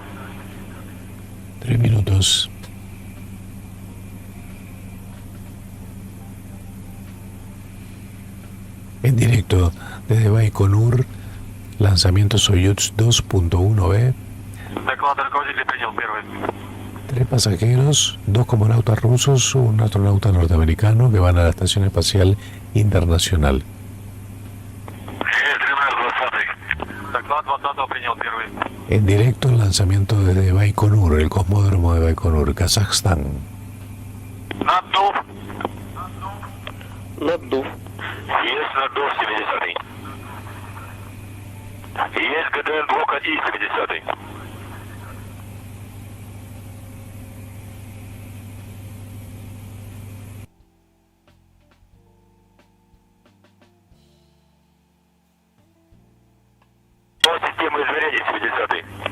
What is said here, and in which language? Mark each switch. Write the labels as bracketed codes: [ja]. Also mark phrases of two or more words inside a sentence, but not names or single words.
[es] 3 minutos. En directo desde Baikonur, lanzamiento Soyuz 2.1B. [ru] Доклад руководитель принял первый. [es] 3 pasajeros, 2 cosmonautas rusos, un astronauta norteamericano que van a la Estación Espacial Internacional. [ru] Доклад 20 принял первый. [es] En directo el lanzamiento desde Baikonur, el cosmódromo de Baikonur, Kazajstán. [ru] Наддув. Наддув. Есть наддув 70. Есть ГДН 2 и 70. Система измерений 70.